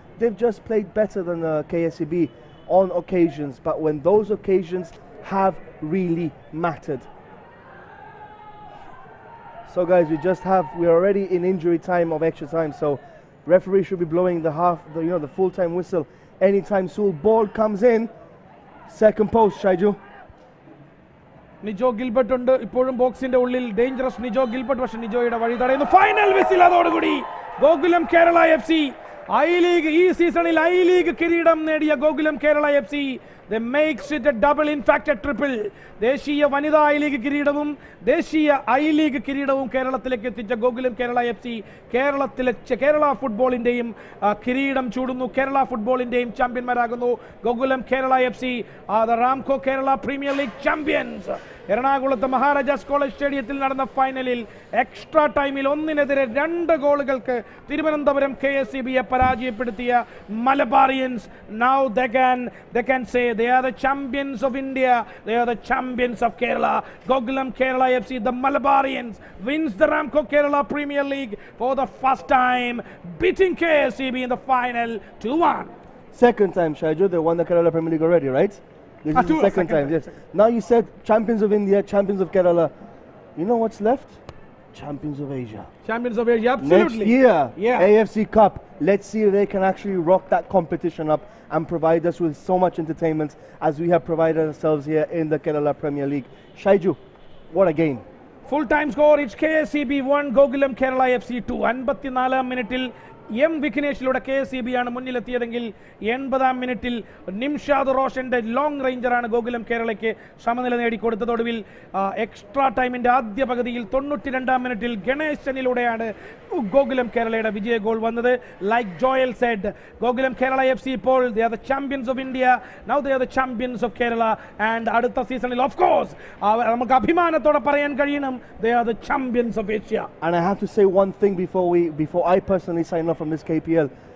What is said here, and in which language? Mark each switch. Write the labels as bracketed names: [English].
[English] They've just played better than KSEB on occasions, but when those occasions have really mattered. So guys, we're already in injury time of extra time, so referee should be blowing the full-time whistle anytime soon. Ball comes in, second post, Shaiju. [Malayalam] Nijo Gilbert ഉണ്ട് ഇപ്പോഴും ബോക്സിന്റെ ഉള്ളിൽ. Dangerous Nijo Gilbert, പക്ഷെ നിജോയുടെ വഴി തടയുന്നു. Final whistle അതോടുകൂടി Gokulam Kerala FC ഈ സീസണിൽ ഐ ലീഗ് കിരീടം നേടിയ Gokulam Kerala FC [English] They makes it a double, in fact a triple. [Malayalam] ദേശീയ വനിതാ ഐ ലീഗ് കിരീടവും ദേശീയ ഐ ലീഗ് കിരീടവും കേരളത്തിലേക്ക് എത്തിച്ച ഗോകുലം കേരള FC കേരളത്തിലെ കേരള ഫുട്ബോളിന്റെയും കിരീടം ചൂടുന്നു. Kerala ഫുട്ബോളിന്റെയും ചാമ്പ്യന്മാരാകുന്നു Gokulam Kerala FC, [English] the Ramco Kerala Premier League champions. [Malayalam] എറണാകുളത്ത് മഹാരാജാസ് കോളേജ് സ്റ്റേഡിയത്തിൽ നടന്ന ഫൈനലിൽ എക്സ്ട്രാ ടൈമിൽ 1-2 ഗോളുകൾക്ക് തിരുവനന്തപുരം KSEB പരാജയപ്പെടുത്തിയ Malabarians, [English] now they can say they are the champions of India, they are the champions of Kerala. Gokulam Kerala FC, the Malabarians, wins the Ramco Kerala Premier League for the first time, beating KSEB in the final 2-1. Second time, Shaiju, they won the Kerala Premier League already, right? This is the second time. Yes. Now you said champions of India, champions of Kerala. You know what's left? Champions of Asia. Champions of Asia, absolutely. Next year, AFC Cup. Let's see if they can actually rock that competition up and provide us with so much entertainment as we have provided ourselves here in the Kerala Premier League. Shaiju, what a game. Full time score, it's KSEB 1, Gokulam Kerala FC 2. [Malayalam] 54 മിനിറ്റിൽ വിഘ്നേഷിലൂടെ KSEB ആണ് മുന്നിലെത്തിയതെങ്കിൽ 80-ാം മിനിറ്റിൽ Nimshad റോഷന്റെ long റേഞ്ചറാണ് Gokulam കേരളയ്ക്ക് സമനില നേടിക്കൊടുത്തതോടുവിൽ extra ടൈമിന്റെ ആദ്യ പകുതിയിൽ 92-ാം മിനിറ്റിൽ ഗണേശനിലൂടെയാണ് ഗോകുലം കേരളയുടെ വിജയ goal വന്നത്. [English] like Joel said, [Malayalam] Gokulam Kerala FC ഇപ്പോൾ [English] they are the champions of India, now they are the champions of Kerala, and [Malayalam] അടുത്ത സീസണിൽ [English] of course [Malayalam] നമുക്ക് അഭിമാനത്തോടെ പറയാൻ കഴിയണം [English] they are the champions of Asia. And I have to say one thing before I personally sign off from this KPL.